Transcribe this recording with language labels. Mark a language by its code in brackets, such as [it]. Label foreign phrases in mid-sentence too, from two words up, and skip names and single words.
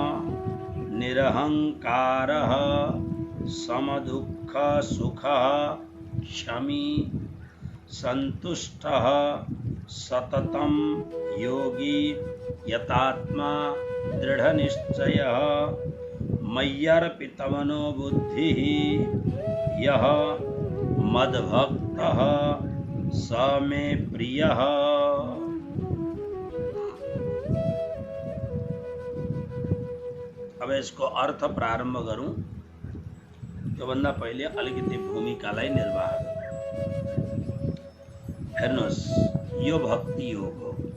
[sa] निरहङ्कारः समदुःख सुखः क्षमी सन्तुष्टः सततं योगी यतात्मा दृढनिश्चयः मय्यर्पितमनो बुद्धिः यः मद्भक्तः स मे प्रियः। [ne] अब यसको अर्थ प्रारम्भ गरौँ। त्योभन्दा पहिले अलिकति भूमिकालाई निर्वाह गरौँ। हेर्नुहोस्, यो भक्ति योग हो।